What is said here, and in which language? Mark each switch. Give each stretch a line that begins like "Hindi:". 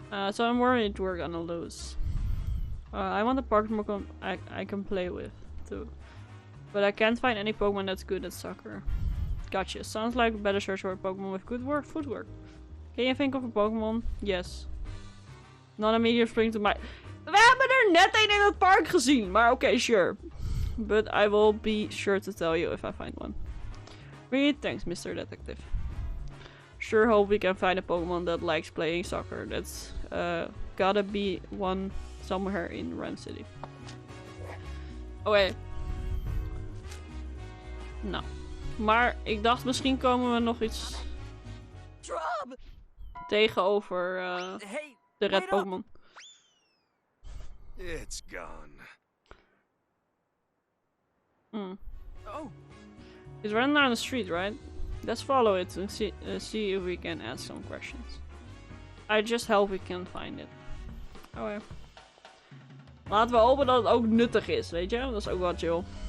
English: So I'm worried we're gonna lose. I want a Pokemon I can play with too. But I can't find any Pokemon that's good at soccer. Gotcha. Sounds like a better search for a Pokemon with good footwork. Can you think of a Pokemon? Yes. Not immediate spring to my...
Dutch: We hebben er net een in het park gezien, maar oké, sure.
English: But I will be sure to tell you if I find one. Really, thanks, Mr. Detective. Sure hope we can find a Pokemon that likes playing soccer. That's gotta be one somewhere in Ren City.
Dutch: Oké. Nou. Maar ik dacht misschien komen we nog iets tegenover de red Pokémon.
English: It's gone. Oh. He's running down the street, right? Let's follow it and see if we can ask some questions. I just hope we can find it.
Dutch: Oké. Laten we hopen dat het ook nuttig is, weet je? Dat is ook wel chill.